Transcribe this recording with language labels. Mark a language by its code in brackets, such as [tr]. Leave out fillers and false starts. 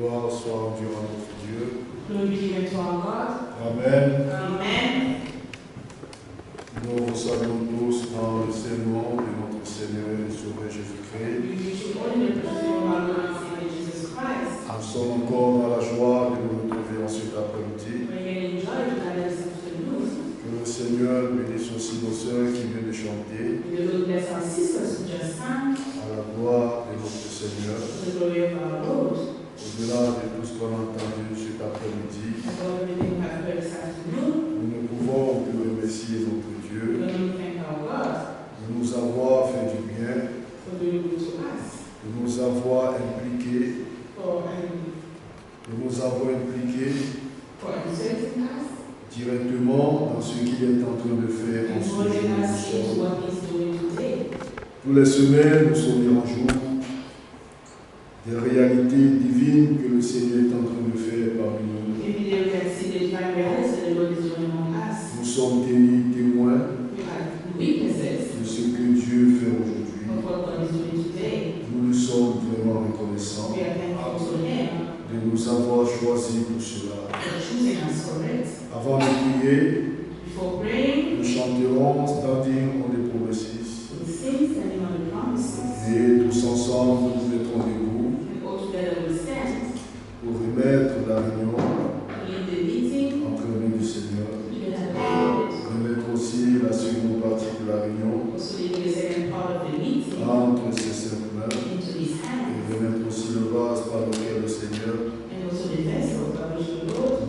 [fr] soit rendue à notre Dieu. [en] Glory be given to our God. Amen. Amen. [fr] Nous vous saluons tous dans le Saint-Nom de notre Seigneur et Sauveur Jésus-Christ. [en] We wish you all in the precious name of our Lord and Savior Jesus Christ. [fr] Nous sommes encore dans la joie de nous retrouver en cet après-midi. [en] We're going to enjoy the God this afternoon. [fr] Que le Seigneur bénisse aussi nos sœurs qui viennent de chanter [en] May the Lord bless our sisters who just sang [fr] à la gloire de notre Seigneur. [en] for the glory of our Lord. [fr] Au-delà de tout ce qu'on a entendu cet après-midi, [en] And all everything we have heard this afternoon, [fr] nous ne pouvons que remercier notre [en] we [fr] Dieu [en] can only thank our God [fr] de nous avoir fait du bien, [en] for doing good to us, [fr] de nous avoir impliqués, de nous avoir impliqués [en] for inserting us, [fr] directement dans ce qu'il est en train de faire en [en] and [fr] ce jour. [en] holding [fr] Nous [en] us into [fr] sommes. [en] what He's doing today. [fr] Tous les semaines, nous sommes en jour des réalités divines que le Seigneur est en train de faire parmi nous. [en] Every day we can see the divine reality that the Lord is doing among us. [fr] Nous sommes tenus témoins [en] We have witnesses [fr] de ce que Dieu fait aujourd'hui. [en] of what God is doing today. [fr] Nous nous sommes vraiment reconnaissants [en] We are thankful to Him [fr] de nous avoir choisis pour cela. [en] for choosing us for it. [fr] Avant de prier, [en] Before praying, [fr] nous chanterons Standing on the Promises. [en] we sing standing on the promises. [fr] Et tous ensemble, nous nous mettrons debout [en] And all together we stand. [fr] pour remettre la réunion [en] In the meeting, [fr] entre les mains du Seigneur. [en] we can have a moment. [fr] Remettre aussi la seconde partie de la réunion [en] Also leaving the second part of the meeting [fr] entre ses saintes mains. [en] into His [fr] Et [en] hands. [fr] remettre aussi le vase par lequel le Seigneur [en] And also the vessel by which the Lord